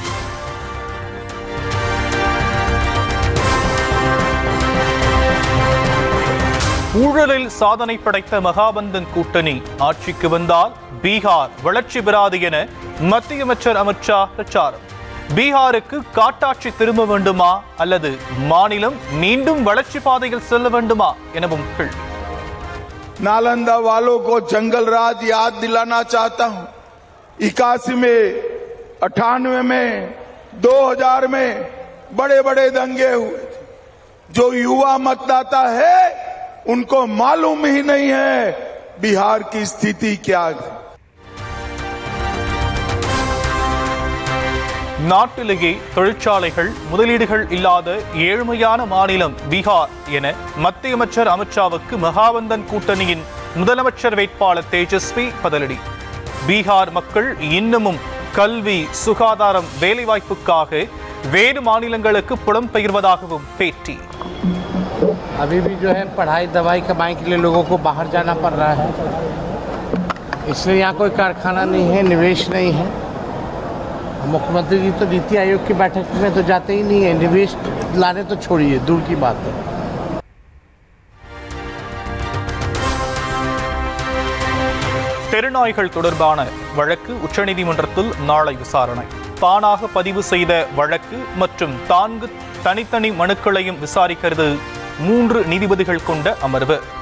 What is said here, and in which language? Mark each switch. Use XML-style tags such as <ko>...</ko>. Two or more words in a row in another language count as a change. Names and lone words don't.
<ta>ஊழலில் சாதனை படைத்த மகாபந்தன் கூட்டணி ஆட்சிக்கு வந்தால் பீகார் வளர்ச்சி பெறாது என மத்திய அமைச்சர் அமித் ஷா பிரச்சாரம். பீகாருக்கு காட்டாட்சி திரும்ப வேண்டுமா அல்லது மாநிலம் மீண்டும் வளர்ச்சி பாதையில் செல்ல வேண்டுமா எனவும் கேள்வி.</ta> <hi>नालंदा वालों को जंगल राज याद दिलाना चाहता हूं. 81 में, 98 में, 2000 में बड़े बड़े दंगे हुए थे. जो युवा मतदाता है उनको मालूम ही नहीं है बिहार की स्थिति क्या है.</hi> <ta>நாட்டிலேயே தொழிற்சாலைகள், முதலீடுகள் இல்லாத ஏழ்மையான மாநிலம் பீகார் என மத்திய அமைச்சர் அமித் ஷாவுக்கு மகாபந்தன் கூட்டணியின் முதலமைச்சர் வேட்பாளர் தேஜஸ்வி பதிலடி. பீகார் மக்கள் இன்னமும் கல்வி, சுகாதாரம், வேலைவாய்ப்புக்காக வேறு மாநிலங்களுக்கு புலம்பெயர்வதாகவும் பேட்டி.</ta> <hi>अभी भी जो है पढ़ाई दवाई कमाई के लिए लोगों को बाहर जाना पड़ रहा है, इसलिए यहाँ कोई कारखाना नहीं है, निवेश नहीं है. मुख्यमंत्री जी तो नीति आयोग की बैठक में तो जाते ही नहीं है, निवेश लाने तो छोड़िए, दूर की बात है.</hi> <ta>தெருநாய்கள் தொடர்பான வழக்கு உச்சநீதிமன்றத்தில் நாளை விசாரணை. தானாக பதிவு செய்த வழக்கு மற்றும் 4 தனித்தனி மனுக்களையும் விசாரிக்கிறது 3 நீதிபதிகள் கொண்ட அமர்வு.</ta>